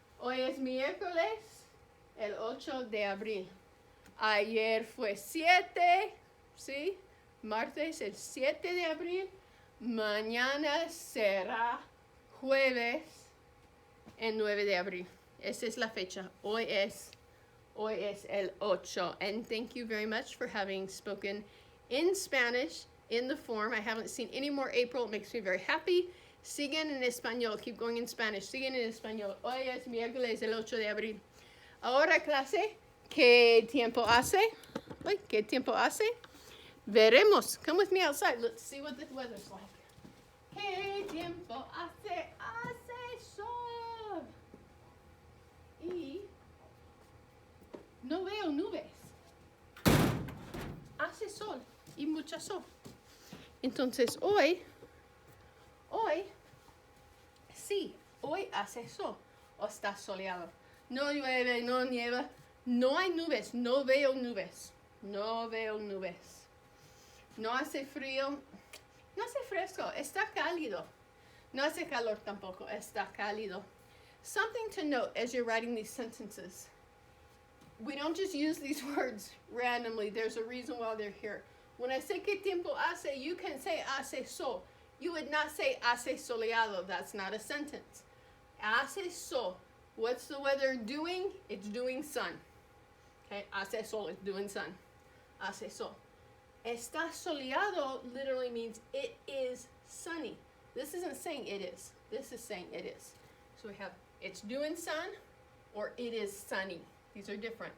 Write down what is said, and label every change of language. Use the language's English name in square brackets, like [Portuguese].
[Spanish] Hoy es miércoles el 8 de abril. Ayer fue 7, ¿sí? Martes el 7 de abril. Mañana será jueves el 9 de abril. Esa es la fecha. Hoy es el 8. [English] And thank you very much for having spoken in Spanish in the form. I haven't seen any more April. It makes me very happy. [Spanish] Siguen en español. [English] Keep going in Spanish. [Spanish] Siguen en español. Hoy es miércoles el 8 de abril. Ahora, clase, ¿qué tiempo hace? Uy, ¿qué tiempo hace? Veremos. [English] Come with me outside. Let's see what the weather's like. [Spanish] ¿Qué tiempo hace? Hace sol. Y no veo nubes. Hace sol y mucha sol. Entonces hoy, sí, hoy hace sol o está soleado. No llueve, no nieva, no hay nubes, no veo nubes, no veo nubes. No hace frío, no hace fresco, está cálido. No hace calor tampoco, está cálido. [English] Something to note as you're writing these sentences. We don't just use these words randomly. There's a reason why they're here. When I say [Spanish] ¿qué tiempo hace?, [English] you can say [Spanish] hace sol. [English] You would not say [Spanish] hace soleado. [English] That's not a sentence. [Spanish] Hace sol. [English] What's the weather doing? It's doing sun. Okay, hace sol is doing sun. [Spanish] Hace sol. Está soleado [English] literally means it is sunny. This isn't saying it is. This is saying it is. So we have it's doing sun or it is sunny. These are different.